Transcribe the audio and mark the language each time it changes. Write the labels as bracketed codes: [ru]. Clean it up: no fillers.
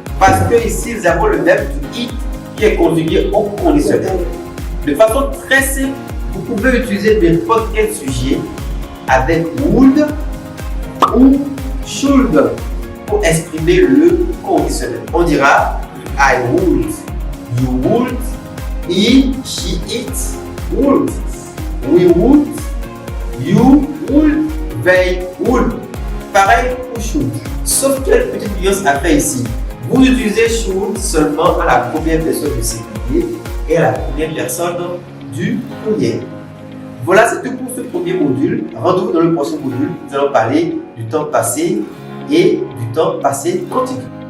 [fr] Parce que ici, nous avons le verbe to eat qui est conjugué au conditionnel. De façon très simple, vous pouvez utiliser n'importe quel sujet avec would ou should pour exprimer le conditionnel. On dira [en] I would, you would, he, she, it would, we would, you would, they would. [fr] Pareil pour should. Sauf quelle petite nuance à faire ici. Vous utilisez should seulement à la première personne du singulier et à la première personne du pluriel. Voilà, c'est tout pour ce premier module. Rendez-vous dans le prochain module. Nous allons parler du temps passé et du temps passé continu.